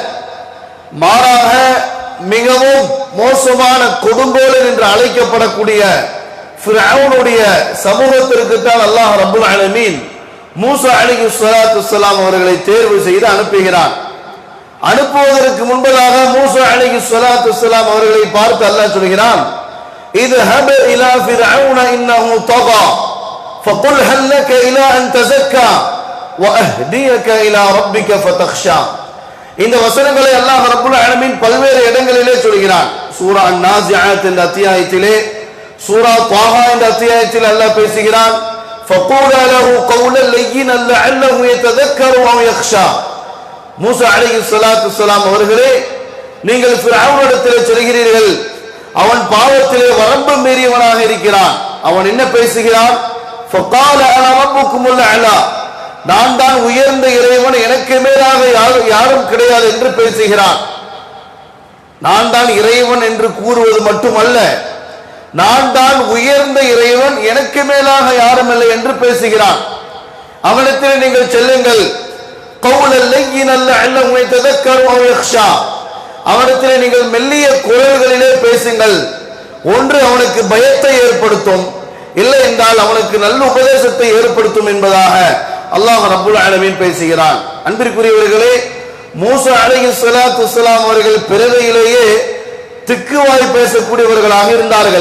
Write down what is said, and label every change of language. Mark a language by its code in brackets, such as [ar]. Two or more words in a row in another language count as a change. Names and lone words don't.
[ta] மாறாக மிகவும் மோசமான கொடுங்கோலன் என்று அழைக்கப்படக்கூடிய ஃபிரௌனுடைய சமூகத்திற்கு தான் [ar] الله رب العالمين [ta] மூசா [ar] عليه الصلاة والسلام [ta] அவர்களை தேர்வு செய்து அனுப்புகிறான். அனுப்புவதற்கு முன்பதாக மூசா [ar] عليه الصلاة والسلام [ta] அவர்களை பார்த்து அல்லாஹ் சொல்கிறான், [ar] اذهب الى فرعون انه طغى فقل هل لك الى ان تزكى واهديك الى ربك فتخشى. [ta] இந்த வசனங்களை [ar] الله رب العالمين [ta] பல்வேறு இடங்களிலே சொல்கிறான். சூரா அன்-நாஸிஆத் என்ற அத்தியாயத்திலே, சூரா த்வாஹா என்ற அத்தியாயத்தில் அல்லாஹ் பேசுகிறான், [ar] فقولا له قولا لينا لعله يتذكر او يخشى. [ta] மூசா [ar] عليه الصلاة والسلام [ta] அவர்களே, நீங்கள் ஃபிரௌனிடத்திலே சொல்கிறீர்கள், அவன் பாவத்திலே வரம்பு மீறியவனாக இருக்கிறான். அவன் என்ன பேசுகிறான்? [ar] فقال انا ربكم الاعلى, [ta] நான் தான் உயர்ந்த இறைவன், எனக்கு மேலாக யாரும் கிடையாது என்று பேசுகிறான். நான் தான் இறைவன் என்று கூறுவது மட்டுமல்ல, நான் தான் உயர்ந்த இறைவன், எனக்கு மேலாக யாரும் இல்லை என்று பேசுகிறான். அவனிடத்தில் நீங்கள் செல்லுங்கள், [ar] قولا لينا لعله يتذكر او يخشى, [ta] அவனிடத்தில் நீங்கள் மெல்லிய குரல்களிலே பேசுங்கள். ஒன்று அவனுக்கு பயத்தை ஏற்படுத்தும், இல்லை என்றால் அவனுக்கு நல்ல உபதேசத்தை ஏற்படுத்தும் என்பதாக [ar] الله رب العالمين [ta] பேசுகிறான். அன்பிற்குரியவர்களே, மூசா [ar] عليه الصلاة والسلام [ta] அவர்கள் பிறவியிலேயே திக்குவாய் பேசக்கூடியவர்களாக இருந்தார்கள்.